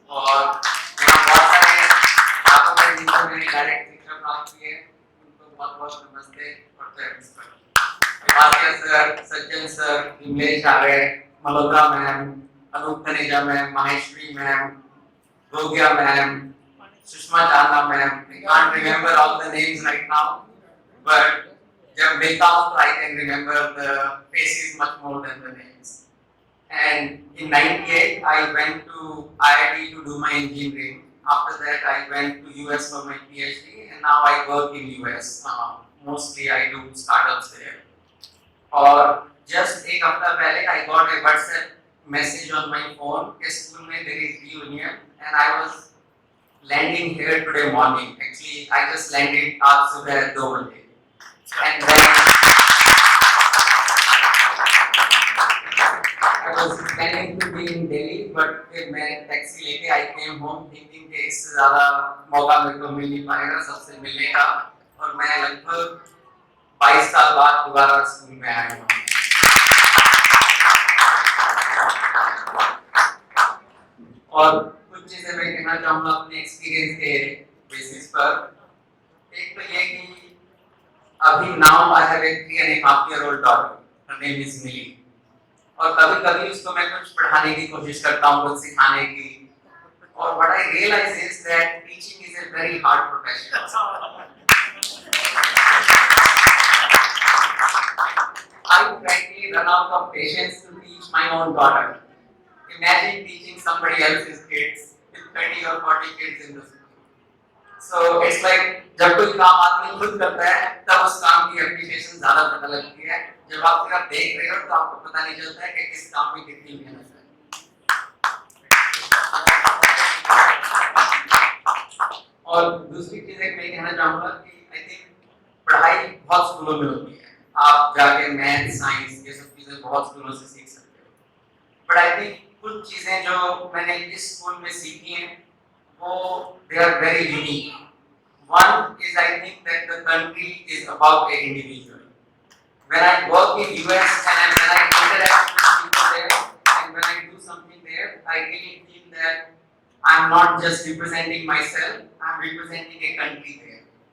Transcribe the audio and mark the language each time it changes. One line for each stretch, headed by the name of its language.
Hindi: और यहाँ बहुत सारे छात्रों ने जिनको मैंने डायरेक्ट शिक्षा प्राप्त की है, उनको बहुत बहुत नमस्ते और thanks. Sir, Sajjan sir, Vimlesh Arya, Malhotra ma'am, Anoop Dhaneja ma'am, Maheshwari ma'am, Rogya ma'am, Sushma Chanda ma'am.
English: I can't remember all the names right now, but
Hindi: जब मिलता हूँ तो
English: I can remember the faces much more than the names. And in '98 I went to IIT to do my engineering. After that I went to US for my PhD, and now I work in US. Mostly I do startups there. और just
Hindi: एक हफ्ता पहले
English: I got a WhatsApp message on my phone कि school में there is reunion, and I was landing here today morning. Actually, I just landed
Hindi: आज सुबह 2 बजे,
English: and then I was planning to be in Delhi, but
Hindi: फिर मैं taxi लेके
English: I came home thinking
Hindi: कि इससे ज़्यादा मौका मेरे को मिल नहीं पाएगा सबसे मिलने का, और मैं लगभग 22 साल बाद दोबारा स्कूल में आया हूँ। और कुछ चीजें मैं कहना चाहूँगा अपने एक्सपीरियंस के बेसिस पर। एक तो ये कि अभी
English: now I have a 3.5 year old daughter, her name is Millie,
Hindi: और कभी कभी उसको मैं कुछ पढ़ाने की कोशिश करता हूँ, कुछ सिखाने की,
English: और what I realize is that teaching is a very hard profession. I frankly run out of patience to teach my own daughter. Imagine teaching somebody else's kids with 30 or 40 kids in the school. So it's like
Hindi: जब कोई काम आदमी खुद करता है तब उस काम की एप्लीकेशन ज्यादा पता लगती है। जब आप सिर्फ देख रहे हो तो आपको पता नहीं चलता है कि किस काम में कितनी मेहनत है। और दूसरी चीज एक मैं कहना चाहूँगा कि आई थिंक पढ़ाई बहुत स्कूलों में होती है, आप जाके मैथ, साइंस ये सब चीजें बहुत स्कूलों से सीख सकते हो,
English: but I think
Hindi: कुछ चीजें जो मैंने इस स्कूल में सीखी हैं वो
English: they are very unique. One is I think that the country is above an individual. When I work in US and when I interact with people there and when I do something there, I really feel that I'm not just representing myself, I'm representing a country there.